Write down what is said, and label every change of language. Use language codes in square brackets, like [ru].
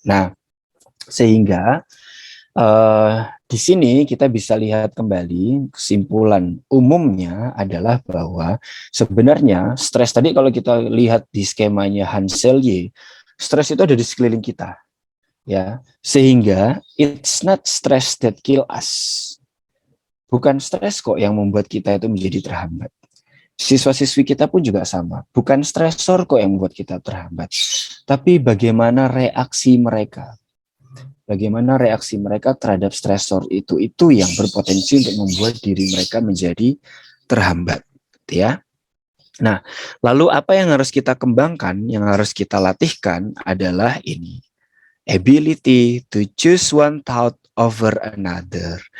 [id] Nah, sehingga di sini kita bisa lihat kembali kesimpulan umumnya adalah bahwa sebenarnya stres tadi kalau kita lihat di skemanya Hans Selye, stres itu ada di sekeliling kita. Ya, sehingga [en] it's not stress that kill us. [id] Bukan stres kok yang membuat kita itu menjadi terhambat. Siswa-siswi kita pun juga sama. Bukan stresor kok yang membuat kita terhambat. Tapi bagaimana reaksi mereka. Bagaimana reaksi mereka terhadap stresor itu yang berpotensi untuk membuat diri mereka menjadi terhambat, ya. Nah, lalu apa yang harus kita kembangkan, yang harus kita latihkan adalah ini. [en] Ability to choose one thought over another.